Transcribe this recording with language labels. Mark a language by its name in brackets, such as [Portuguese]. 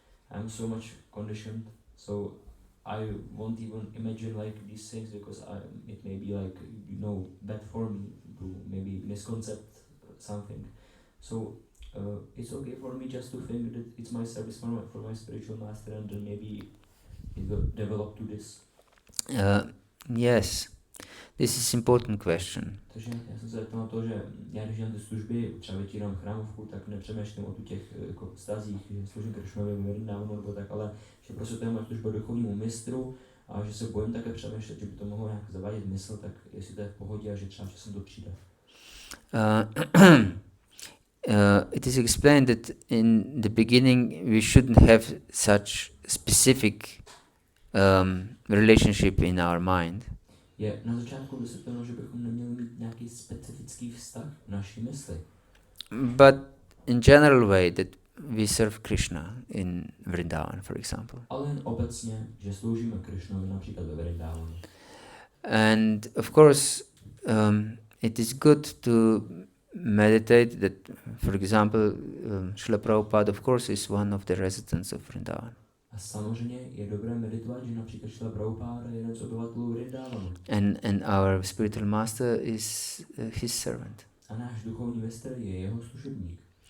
[English] I'm so much conditioned, so I won't even imagine like these things because it may be like, bad for me to maybe misconcept something. So it's okay for me just to think that it's my service for my spiritual master, and then maybe it will develop to this. Yes, this is important question. [Czech] Takže já jsem se zeptal na to, že já když dělám ty služby, třeba vytírám chrámovku, tak nepřemýšlím o těch jako vztazích, že služím Krishnovi, Vrindavanu nebo tak, ale že prostě to je moje služba duchovnímu mistru a že se bojím také přemýšlet, že by to mohlo nějak zavádět mysl, tak jestli to je v pohodě a že třeba časem to přijde. [English] It is explained that in the beginning we shouldn't have such specific relationship in our mind. [Czech] Je na začátku vysvětleno, že bychom neměli mít nějaký specifický vztah v naší mysli. [English] But in general way that we serve Krishna in Vrindavan, for example. [Czech] Ale jen obecně, že sloužíme Krishnovi například ve Vrindavanu. [English] And of course, it is good to meditate that, for example, Srila Prabhupada, of course, is one of the residents of Vrindavan. [Czech] A samozřejmě je dobré meditovat, že například Srila Prabhupada je jeden z obyvatelů Vrindavanu. [English] And our spiritual master is his servant. [Czech] A náš duchovní mistr je jeho služebník.